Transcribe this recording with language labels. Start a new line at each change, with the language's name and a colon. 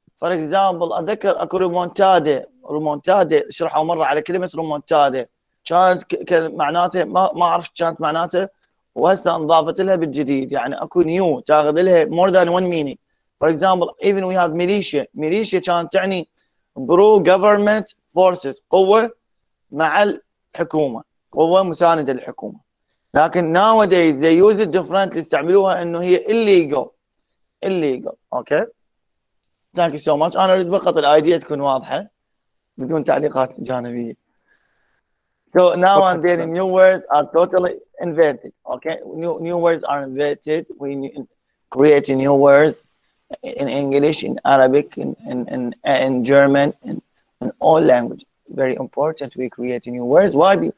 English: For example,
Arabic: أتذكر أكو رومونتادا شرحوا مرة على كلمة رومونتادا، كانت معناته ما أعرف كانت معناته، وهسه انضافت لها بالجديد. يعني أكو نيو تاخذ لها
English: more than one meaning. For example, even we have militia
Arabic: كانت تعني
English: pro government forces،
Arabic: قوة مع الحكومة، قوة مساندة للحكومة. لكن
English: nowadays they use it differently،
Arabic: يستعملوها انه هي
English: illegal. Okay thank you so much.
Arabic: انا اريد فقط الايديا تكون واضحه بدون تعليقات جانبيه.
English: So now and then new words are totally invented. Okay, new words are invented. We create new words in English, in Arabic, in German, in all languages. Very important. We create new words. Why?